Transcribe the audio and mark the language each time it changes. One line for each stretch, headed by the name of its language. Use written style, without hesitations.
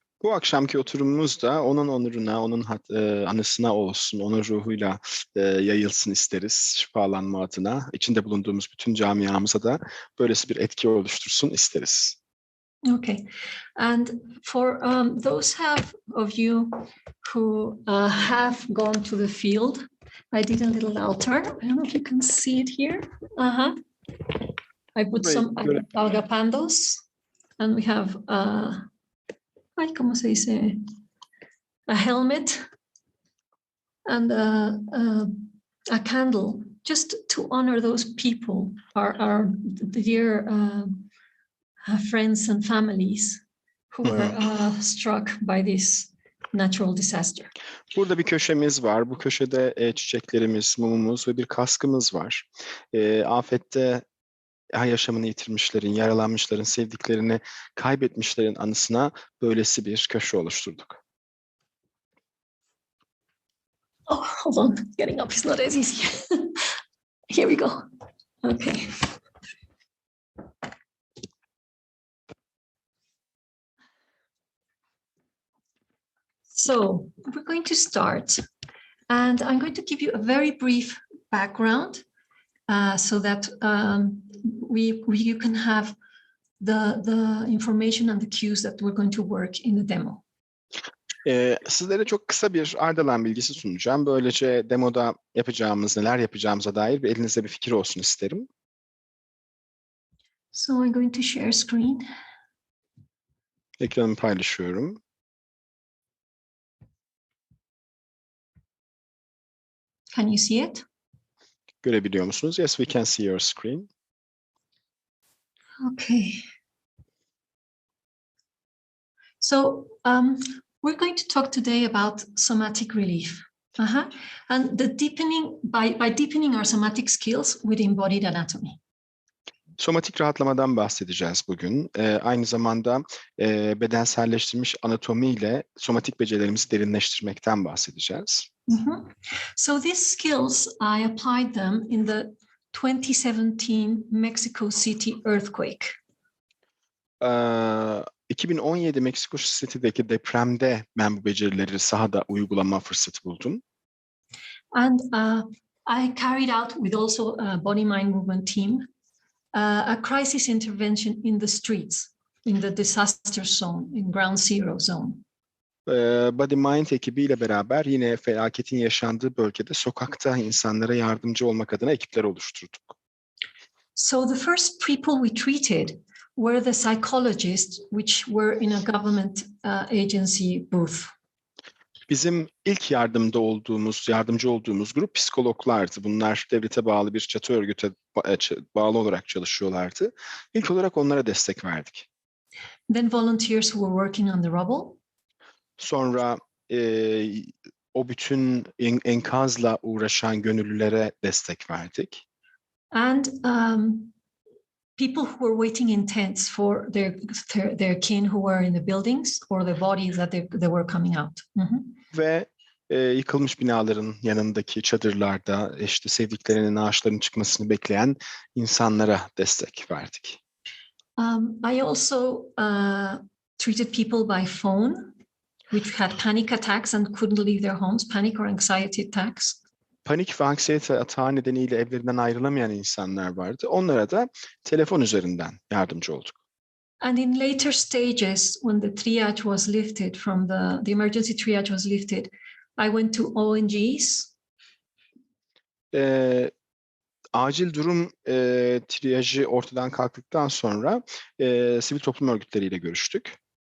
Turkish: Bu akşamki oturumumuz da onun onuruna, onun anısına olsun, onun ruhuyla yayılsın isteriz, şifalanma adına. İçinde bulunduğumuz bütün camiamıza da böylesi bir etki oluştursun isteriz.
English: Okay, and for those of you who have gone to the field, I did a little altar. I don't know if you can see it here. I put some agapandos, and we have
Spanish: ¿cómo se dice?
English: A helmet and a candle, just to honor those people, our dear friends and families who were struck by this natural disaster.
Turkish: Burada bir köşemiz var. Bu köşede çiçeklerimiz, mumumuz ve bir kaskımız var. Afette yaşamını yitirmişlerin, yaralanmışların, sevdiklerini kaybetmişlerin anısına böylesi bir köşe oluşturduk.
English: Oh, hold on. Getting up is not as easy. Here we go. Okay. So we're going to start, and I'm going to give you a very brief background so that you can have the information and the cues that we're going to work in the demo.
Turkish: Sizlere çok kısa bir Ardalan bilgisi sunacağım. Böylece demoda yapacağımız, neler yapacağımıza dair elinizde bir fikir olsun isterim.
English: So I'm going to share screen.
Turkish: Ekranımı paylaşıyorum.
English: Can you see it?
Turkish: Görebiliyor musunuz?
English: Yes, we can see your screen. Okay. So we're going to talk today about somatic relief. And the deepening, by deepening our somatic skills with embodied anatomy.
Turkish: Somatik rahatlamadan bahsedeceğiz bugün. Aynı zamanda bedenselleştirilmiş anatomi ile somatik becerilerimizi derinleştirmekten bahsedeceğiz.
English: So these skills, I applied them in the 2017 Mexico City earthquake.
Turkish: 2017 Meksiko City'deki depremde ben bu becerileri sahada uygulama fırsatı buldum.
English: And I carried out with also a body mind movement team a crisis intervention in the streets, in the disaster zone, in ground zero zone.
Turkish: Body Mind ekibiyle beraber yine felaketin yaşandığı bölgede sokakta insanlara yardımcı olmak adına ekipler oluşturduk.
English: So the first people we treated were the psychologists which were in a government agency booth.
Turkish: Bizim ilk yardımcı olduğumuz grup psikologlardı. Bunlar devlete bağlı bir çatı örgüte bağlı olarak çalışıyorlardı. İlk olarak onlara destek verdik.
English: Then volunteers who were working on the rubble.
Turkish: Sonra o bütün enkazla uğraşan gönüllülere destek verdik.
English: And people who were waiting in tents for their kin who were in the buildings or the bodies that they were coming out.
Turkish: Ve yıkılmış binaların yanındaki çadırlarda işte sevdiklerinin ağaçların çıkmasını bekleyen insanlara destek verdik.
English: I also treated people by phone, which had panic attacks and couldn't leave their homes, panic or anxiety attacks.
Turkish: Panik ve anksiyete atağı nedeniyle evlerinden ayrılamayan insanlar vardı. Onlara da telefon üzerinden yardımcı olduk.
English: And in later stages, when the triage was lifted from the emergency triage was lifted, I went to ONGs.
Turkish: Acil durum triyajı ortadan kalktıktan sonra sivil toplum örgütleriyle görüştük.